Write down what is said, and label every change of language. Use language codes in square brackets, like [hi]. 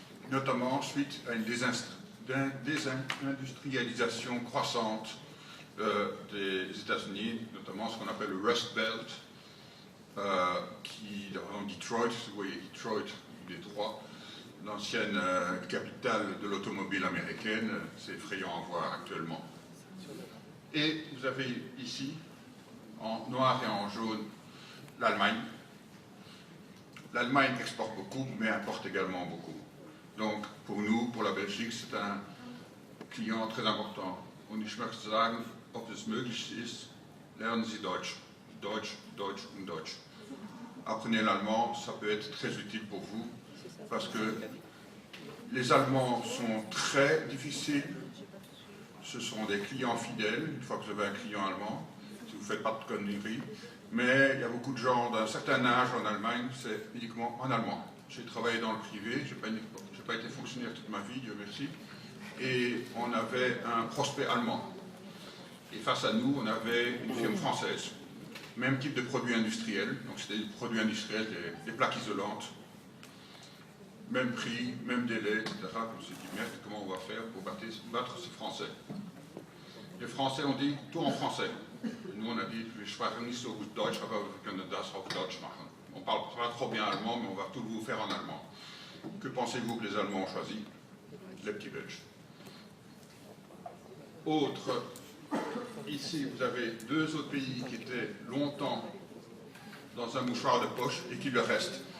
[fr] Notamment suite à une désindustrialisation croissante des États-Unis, notamment ce qu'on appelle le Rust Belt, qui, dans Detroit, vous voyez Detroit, Détroit, l'ancienne capitale de l'automobile américaine, c'est effrayant à voir actuellement. Et vous avez ici, en noir et en jaune, l'Allemagne. L'Allemagne exporte beaucoup, mais importe également beaucoup. Donc, pour nous, pour la Belgique, c'est un client très important. [de] Und ich möchte sagen, ob es möglich ist, lernen Sie Deutsch. Deutsch, Deutsch und Deutsch. [fr] Apprenez l'allemand, ça peut être très utile pour vous, parce que les Allemands sont très difficiles. Ce sont des clients fidèles, une fois que vous avez un client allemand, si vous ne faites pas de conneries. Mais il y a beaucoup de gens d'un certain âge en Allemagne, c'est uniquement en allemand. J'ai travaillé dans le privé, je n'ai pas été fonctionnaire toute ma vie, Dieu merci, et on avait un prospect allemand. Et face à nous, on avait une firme française. Même type de produits industriels, donc c'était des produits industriels, des plaques isolantes. Même prix, même délai, etc. On s'est dit, merde, comment on va faire pour battre ces Français? Les Français ont dit tout en français. Et nous, on a dit, [de] wir sprechen nicht so gut Deutsch, aber wir können das auf Deutsch machen. [fr] On ne parle pas trop bien allemand, mais on va tout vous faire en allemand. Que pensez-vous que les Allemands ont choisi? Les petits Belges. Autre, ici, vous avez 2 autres pays qui étaient longtemps dans un mouchoir de poche et qui le restent.